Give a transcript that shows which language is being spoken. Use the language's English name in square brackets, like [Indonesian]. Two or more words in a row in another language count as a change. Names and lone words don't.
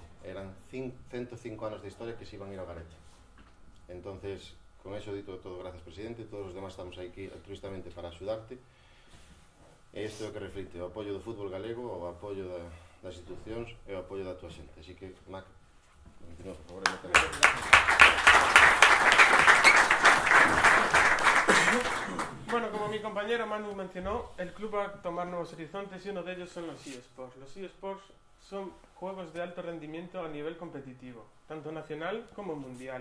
[Galician] Eran 105 anos de historia que se iban a ir ao garete. Entonces, con eso dito todo, gracias presidente, todos os demás estamos aquí altruistamente para axudarte, e isto é o que reflite o apoio do fútbol galego, o apoio das institucións e o apoio da tua xente. Así que, Mac, continúa, por favor, e [Spanish] Bueno, como mi compañero Manu mencionó, el club va a tomar nuevos horizontes y uno de ellos son los eSports. Los eSports son juegos de alto rendimiento a nivel competitivo, tanto nacional como mundial.